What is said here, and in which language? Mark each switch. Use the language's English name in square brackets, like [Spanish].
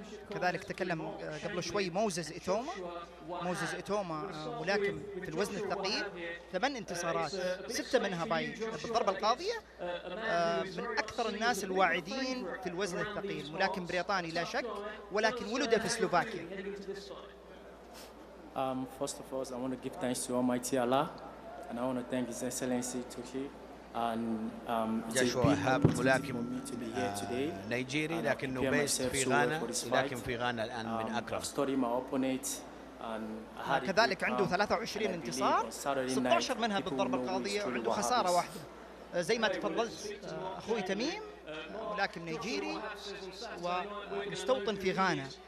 [Arabic] كذلك تكلم قبل شوي موزز إيتوما ملاكم في الوزن الثقيل، 8 انتصارات 6 منها بالضربة القاضية، من أكثر الناس الواعدين في الوزن الثقيل، ملاكم بريطاني لا شك، ولكن ولد في سلوفاكيا. [English] First of all, I want to give thanks to Almighty Allah, and I want to thank His Excellency Turkey. [Arabic] جاشوا هاب ملاكم نيجيري لكنه بيست في غانا، لكن في غانا الآن من أكرم. كذلك عنده 23 انتصار 16 منها بالضربة القاضية، وعنده خسارة واحدة. زي ما تفضلت أخوي تميم ملاكم نيجيري ومستوطن في غانا.